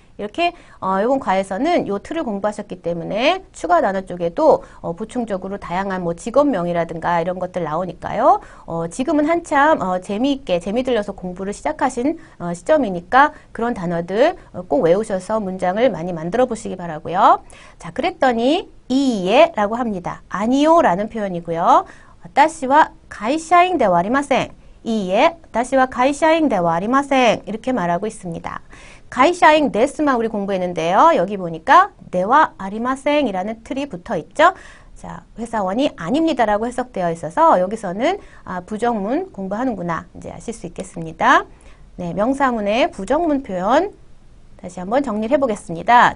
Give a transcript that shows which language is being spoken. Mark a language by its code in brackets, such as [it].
[ko] 이렇게 이번 과에서는 요 틀을 공부하셨기 때문에 추가 단어 쪽에도 보충적으로 다양한 뭐 직업명이라든가 이런 것들 나오니까요. 지금은 한참 재미있게 재미 들려서 공부를 시작하신 시점이니까 그런 단어들 꼭 외우셔서 문장을 많이 만들어 보시기 바라고요. 자, 그랬더니 이에라고 합니다. 아니요 라는 표현이고요. [ja] 私は会社員ではありません.이에 私は会社員ではありません. [ko] 이렇게 말하고 있습니다. 가이샤잉 데스만 우리 공부했는데요. 여기 보니까 네와 아리마생 이라는 틀이 붙어 있죠. 자, 회사원이 아닙니다라고 해석되어 있어서 여기서는 부정문 공부하는구나 이제 아실 수 있겠습니다. 네, 명사문의 부정문 표현 다시 한번 정리를 해보겠습니다.